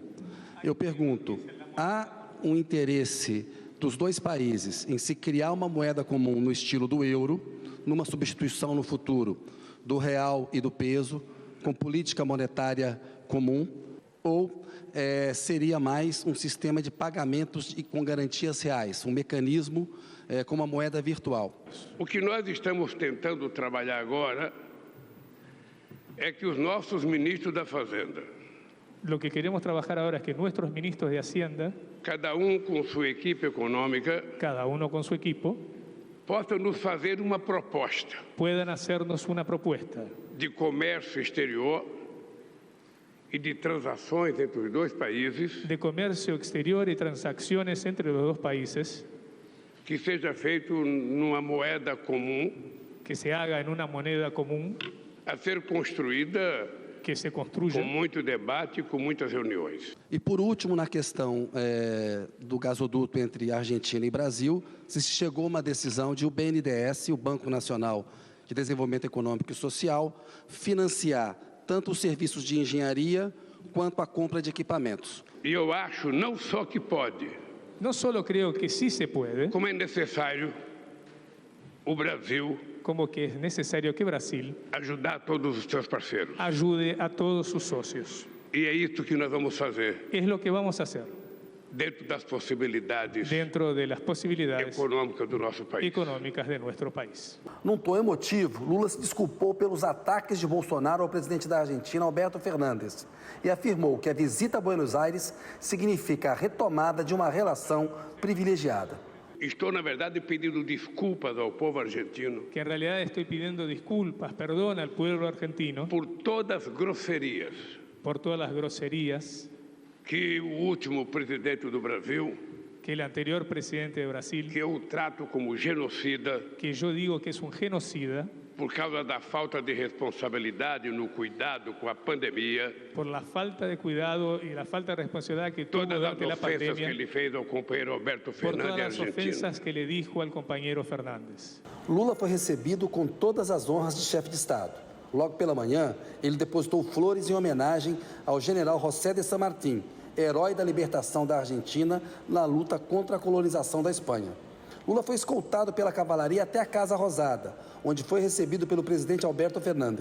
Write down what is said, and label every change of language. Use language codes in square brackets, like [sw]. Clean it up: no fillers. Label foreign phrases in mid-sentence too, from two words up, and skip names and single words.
[pt] Eu pergunto, há um interesse dos 2 países em se criar uma moeda comum no estilo do euro, numa substituição no futuro do real e do peso, com política monetária comum, ou seria mais um sistema de pagamentos e com garantias reais, um mecanismo com uma moeda virtual? O que nós estamos tentando trabalhar agora é que os nossos ministros da Fazenda, [es] Lo que queremos trabajar ahora es que nuestros ministros de Hacienda, [pt] cada com sua equipe econômica, [es] cada uno con su equipo, [pt] possam nos fazer uma proposta [es] puedan hacernos una propuesta [pt] de comércio exterior e de transações entre os 2 países [es] de comercio exterior y transacciones entre los 2 países [pt] que seja feito numa moeda comum [es] que se haga en una moneda común, [pt] a ser construída [es] que se construya [pt] com muito debate e com muitas reuniões. E, por último, na questão do gasoduto entre Argentina e Brasil, se chegou a uma decisão de o BNDES, o Banco Nacional de Desenvolvimento Econômico e Social, financiar tanto os serviços de engenharia quanto a compra de equipamentos. E eu acho não só que pode, [es] no solo creo que sí se puede, [pt] como é necessário o Brasil [es] como que es necesario que Brasil [pt] ajudar todos os seus parceiros. [es] ayude a todos sus socios. [pt] E é isso que nós vamos fazer, [es] Es lo que vamos a hacer [pt] dentro das possibilidades [es] dentro de las posibilidades [pt] econômicas do nosso país. [es] económicas de nuestro país. [pt] Num tom emotivo, Lula se desculpou pelos ataques de Bolsonaro ao presidente da Argentina, Alberto Fernandes, e afirmou que a visita a Buenos Aires significa a retomada de uma relação privilegiada. Estou, na verdade, pedindo desculpas ao povo argentino [es] Que en realidad estoy pidiendo disculpas, perdón al pueblo argentino [pt] por todas as grosserias [es] por todas las groserías [pt] que o último presidente do Brasil, [es] que el anterior presidente de Brasil, [pt] que eu trato como genocida, [es] que yo digo que es un genocida, [pt] por causa da falta de responsabilidade no cuidado com a pandemia, [es] por la falta de cuidado y la falta de responsabilidad que tuvo [pt] todas as [es] durante la [pt] ofensas que [es] pandemia, [pt] ele fez ao companheiro Alberto [es] por todas [pt] Fernandes [es] las [pt] argentino. [es] ofensas que le dijo al compañero Fernández. [pt] Lula foi recebido com todas as honras de chefe de Estado. Logo pela manhã, ele depositou flores em homenagem ao general José de San Martín, herói da libertação da Argentina na luta contra a colonização da Espanha. Lula foi escoltado pela cavalaria até a Casa Rosada, onde foi recebido pelo presidente Alberto Fernandes.